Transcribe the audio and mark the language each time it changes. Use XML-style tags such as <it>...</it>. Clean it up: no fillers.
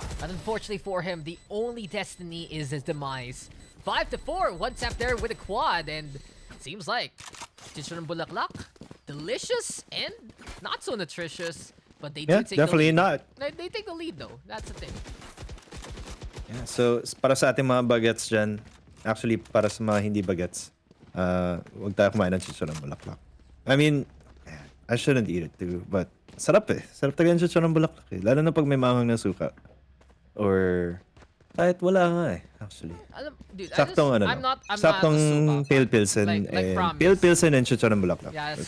<en>But unfortunately for him, the only destiny is his demise. 5-4, one tap there with a quad. And it seems like Chicharon Bulaklak, delicious and not so nutritious. But they do take definitely the lead. not. They take the lead though. That's the thing.</en> <tl>Yeah, so para sa ating mga bagets dyan, actually para sa mga hindi bagets, huwag tayo kumain ng chicharon bulaklak.</tl> <en>I mean, I shouldn't eat it too, but</en> <tl>sarap eh. Sarap talaga yung chicharon bulaklak eh. Lalo na pag may maanghang na suka. Or kahit wala nga eh, actually.</tl> <en>Dude,</en> <tl>Saktong</tl> <en>I'm not a</en> <tl>saktong</tl> <en>super pale pilsen Like promise. pale pilsen and chicharon bulaklak. Yeah, that's</en>